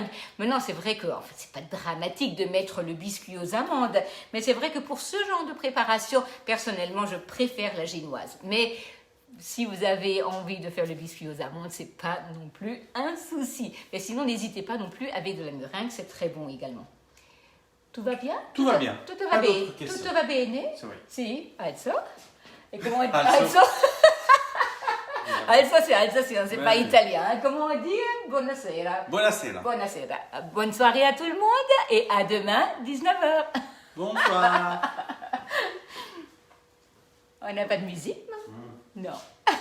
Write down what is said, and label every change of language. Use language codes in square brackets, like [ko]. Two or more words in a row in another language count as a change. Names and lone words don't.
[fr] Maintenant, c'est vrai que c'est pas dramatique de mettre le biscuit aux amandes. Mais c'est vrai que pour ce genre de préparation, personnellement, je préfère la génoise. Mais si vous avez envie de faire le biscuit aux amandes, c'est pas non plus un souci. Mais sinon, n'hésitez pas non plus avec de la meringue. C'est très bon également. [it] Tutto va bien? Tutto va bien. Tutto va bene? Tutto va bene? Sì. [fr] Alzo. E comment on dit Alzo. Alzo c'est alsacien, c'est pas italien. Hein. Comment on dit? [it] Buonasera. Buonasera. Buonasera. [fr] Bonne soirée à tout le monde et à demain, 19h. Bonsoir. On n'a pas de musique, non? Non.